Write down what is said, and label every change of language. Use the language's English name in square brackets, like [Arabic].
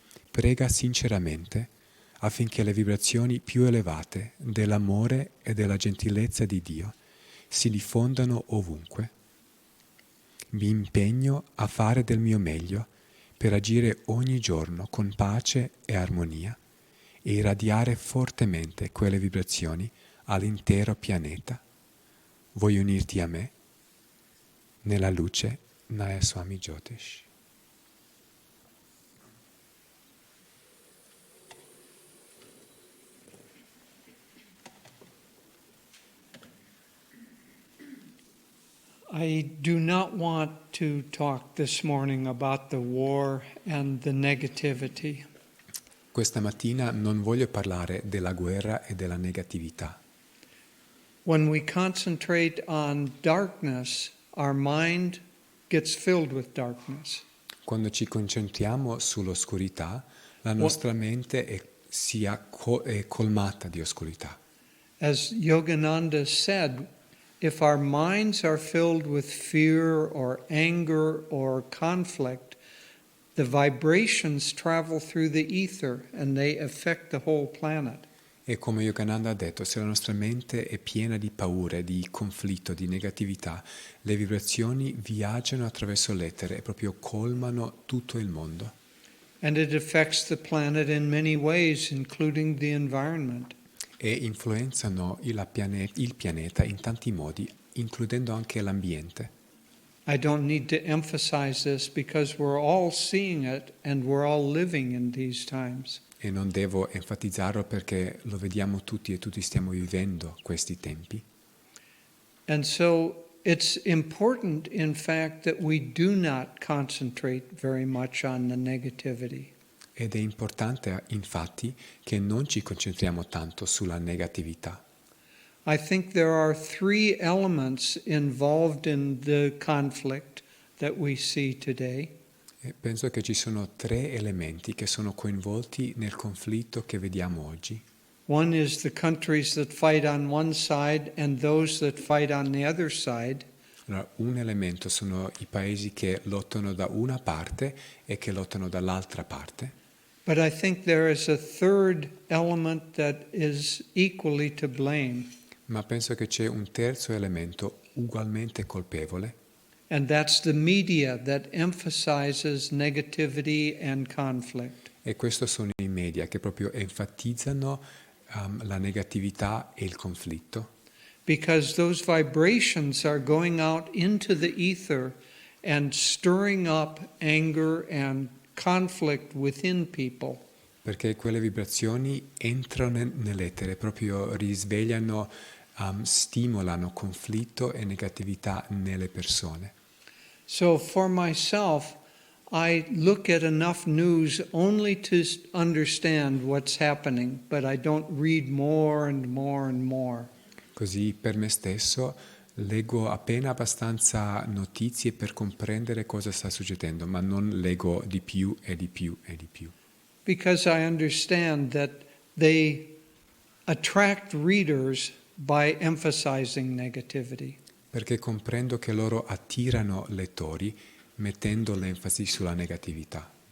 [Italian] Prega sinceramente affinché le vibrazioni più elevate dell'amore e della gentilezza di Dio si diffondano ovunque. Mi impegno a fare del mio meglio per agire ogni giorno con pace e armonia e irradiare fortemente quelle vibrazioni all'intero pianeta. Vuoi unirti a me? Nella luce, Nayaswami Jyotish. [English] I do not want to talk this morning about the war and the negativity. [Italian] Questa mattina non voglio parlare della guerra e della negatività. [English] When we concentrate on darkness, our mind gets filled with darkness. [Italian] Quando ci concentriamo sull'oscurità, la nostra mente è colmata di oscurità. [English] As Yogananda said, if our minds are filled with fear or anger or conflict, the vibrations travel through the ether and they affect the whole planet. [Italian] E come Yogananda ha detto, se la nostra mente è piena di paure, di conflitto, di negatività, le vibrazioni viaggiano attraverso l'etere e proprio colmano tutto il mondo. [English] And it affects the planet in many ways, including the environment. [Italian] E influenzano il pianeta in tanti modi, includendo anche l'ambiente. [English] I don't need to emphasize this because we're all seeing it and we're all living in these times. [Italian] E non devo enfatizzarlo perché lo vediamo tutti e tutti stiamo vivendo questi tempi. [English] And so it's important, in fact, that we do not concentrate very much on the negativity. [Italian] Ed è importante, infatti, che non ci concentriamo tanto sulla negatività. [English] I think there are three elements involved in the conflict that we see today. [Italian] E penso che ci sono 3 elementi che sono coinvolti nel conflitto che vediamo oggi. [English] One is the countries that fight on one side and those that fight on the other side. [Italian] Allora, un elemento sono i paesi che lottano da una parte e che lottano dall'altra parte. [English] But I think there is a third element that is equally to blame. [Italian] Ma penso che c'è un terzo elemento ugualmente colpevole. [English] And that's the media that emphasizes negativity and conflict. [Italian] E questo sono i media che proprio enfatizzano la negatività e il conflitto. [English] Because those vibrations are going out into the ether and stirring up anger and conflict within people. [Italian] Perché quelle vibrazioni entrano nell'etere, proprio risvegliano, stimolano conflitto e negatività nelle persone. [English] So for myself, I look at enough news only to understand what's happening, but I don't read more and more and more. [Italian] Così per me stesso leggo appena abbastanza notizie per comprendere cosa sta succedendo, ma non leggo di più e di più e di più. [English] Because I understand that they attract readers by emphasizing negativity. [Italian] Perché comprendo che loro attirano lettori mettendo l'enfasi sulla negatività.